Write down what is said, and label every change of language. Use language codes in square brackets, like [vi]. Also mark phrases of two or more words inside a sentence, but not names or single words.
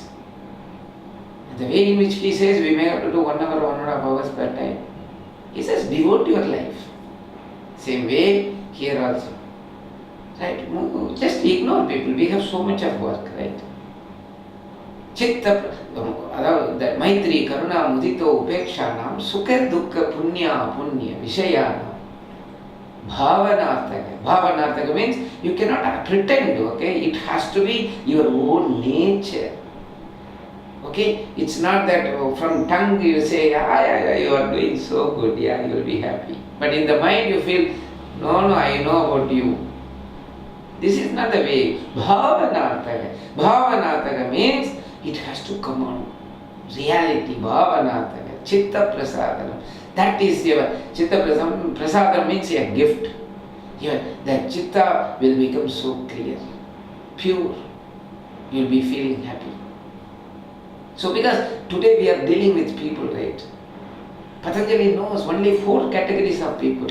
[en] The way in which he says we may have to do 1 hour, 1.5 hours per time. He says, devote your life. Same way here also. Right? Just ignore people. We have so much of work, right? [sa] Chitta, that maitri, karuna, mudito-pekṣāṇāṁ, sukha-duḥkha, puṇya-apuṇya-viṣayāṇāṁ. [en] Bhāvanātaḥ means you cannot pretend, okay? It has to be your own nature. Okay? It's not that from tongue you say, yeah, you are doing so good, yeah, you will be happy. But in the mind you feel, no, I know about you. This is not the way. Bhāvanātaḥ means it has to come on reality. [sa] Bhāvanātaḥ, citta-prasādanam. [en] That is your citta-prasādanam means a gift. That chitta will become so clear, pure. You will be feeling happy. So because today we are dealing with people, right? Patanjali knows only 4 categories of people.